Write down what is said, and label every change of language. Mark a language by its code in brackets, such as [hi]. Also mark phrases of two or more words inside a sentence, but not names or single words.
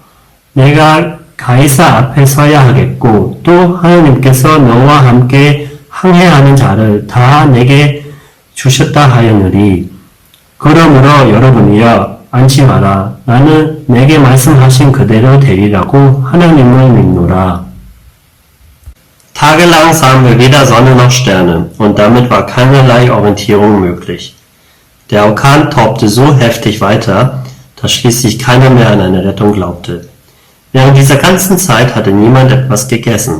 [ko] 내가 가이사 앞에 서야 하겠고 또 하나님께서 너와 함께 항해하는 자를 다 내게 주셨다 하였느니 그러므로 여러분이여 안심하라. 나는 내게 말씀하신 그대로 되리라고 하나님을 믿노라. [de] Tagelang sahen wir weder Sonne noch Sterne und damit war keinerlei Orientierung möglich. Der Orkan tobte so heftig weiter, dass schließlich keiner mehr an eine Rettung glaubte. Während dieser ganzen Zeit hatte niemand etwas gegessen.